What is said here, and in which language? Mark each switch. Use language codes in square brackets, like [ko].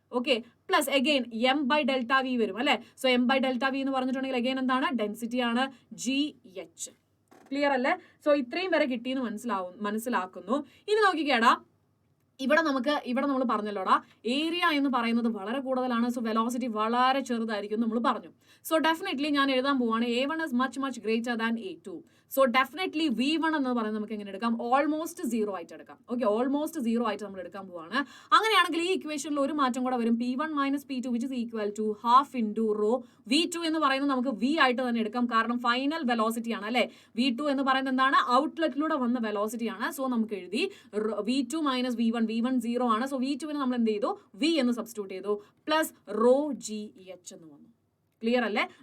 [ml] Okay, plus again M by delta V വരും അല്ലെ? So M by delta V എന്ന് പറഞ്ഞിട്ടുണ്ടെങ്കിൽ അഗെയിൻ എന്താണ്? ഡെൻസിറ്റി ആണ്, GH. ക്ലിയർ അല്ലേ? സോ ഇത്രയും വരെ കിട്ടിയെന്ന് മനസ്സിലാക്കുന്നു. ഇനി നോക്കിക്കേടാ, ഇവിടെ നമ്മൾ പറഞ്ഞല്ലോടാ, ഏരിയ എന്ന് പറയുന്നത് വളരെ കൂടുതലാണ്. സോ വെലോസിറ്റി വളരെ ചെറുതായിരിക്കും നമ്മൾ പറഞ്ഞു. സോ ഡെഫിനറ്റ്ലി ഞാൻ എഴുതാൻ പോവാണ് [en] A1 is much greater than A2. [ml] So definitely V1 എന്ന് പറയുന്നത് നമുക്ക് എങ്ങനെ എടുക്കാം? ഓൾമോസ്റ്റ് 0 ആയിട്ട് എടുക്കാം. ഓക്കെ, ഓൾമോസ്റ്റ് 0 ആയിട്ട് നമ്മൾ എടുക്കാൻ പോവാണ്. അങ്ങനെയാണെങ്കിൽ ഈ ഇക്വേഷനിൽ ഒരു മാറ്റം കൂടെ വരും. [en] P1 - P2 which is equal to half into rho. [ml] V2 എന്ന് പറയുന്നത് നമുക്ക് V ആയിട്ട് തന്നെ എടുക്കാം, കാരണം ഫൈനൽ വെലോസിറ്റി ആണ് അല്ലെ? V2 എന്ന് പറയുന്നത് എന്താണ്? ഔട്ട്ലെറ്റിലൂടെ വന്ന വെലോസിറ്റി ആണ്. സോ നമുക്ക് എഴുതി V2 - V1. V1 0 ആണ്. സോ V2 നമ്മൾ എന്ത് ചെയ്തു? V എന്ന് സബ്സ്റ്റിറ്റ്യൂട്ട് ചെയ്തു, പ്ലസ് റോ GH എന്ന് വന്നു. ക്ലിയർ അല്ലേ?